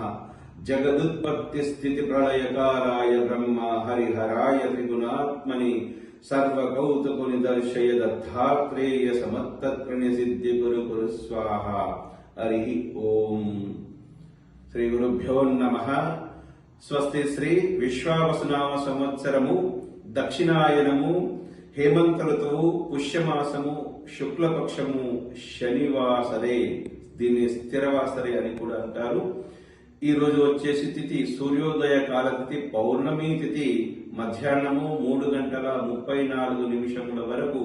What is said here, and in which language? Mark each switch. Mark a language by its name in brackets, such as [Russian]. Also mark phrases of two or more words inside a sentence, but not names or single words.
[Sanskrit] जगदुत्पत्ति स्थिति प्रलयकाराय ब्रह्मा हरिहराय त्रिगुणात्मने सर्वकौतुक निदर्शय दत्तात्रेय समत्तत्प्रणय सिद्धि गुरु गुरु स्वाहा। हरि ओम। श्री गुरुभ्यो नमः। [Telugu] స్వస్తి శ్రీ విశ్వావసునామ సంవత్సరము దక్షిణాయనము హేమంత ఋతువు పుష్యమాసము శుక్లపక్షము శనివాసరే, దీన్ని స్థిరవాసరే అని కూడా అంటారు. ఈ రోజు వచ్చేసి తిథి సూర్యోదయ కాల తిథి పౌర్ణమి తిథి మధ్యాహ్నము 3:34 వరకు.